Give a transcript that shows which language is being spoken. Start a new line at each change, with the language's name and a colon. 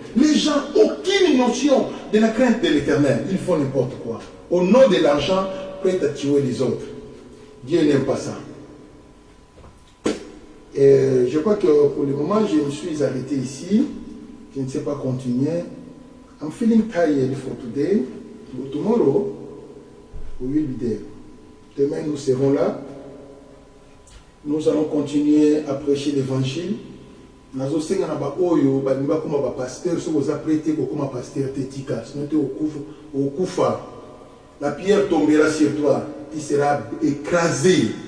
French: Les gens n'ont aucune notion de la crainte de l'Éternel. Ils font n'importe quoi. Au nom de l'argent, prêt à tuer les autres. Dieu n'aime pas ça. Et je crois que pour le moment, je me suis arrêté ici. Je ne sais pas continuer.
English: I'm feeling tired for today. But tomorrow, we will be there.
French: Demain, nous serons là. Nous allons continuer à prêcher l'évangile. Nous allons faire un pasteur, si vous apprêtez comme un pasteur tétika, au Koufa, la pierre tombera sur toi, tu seras écrasé.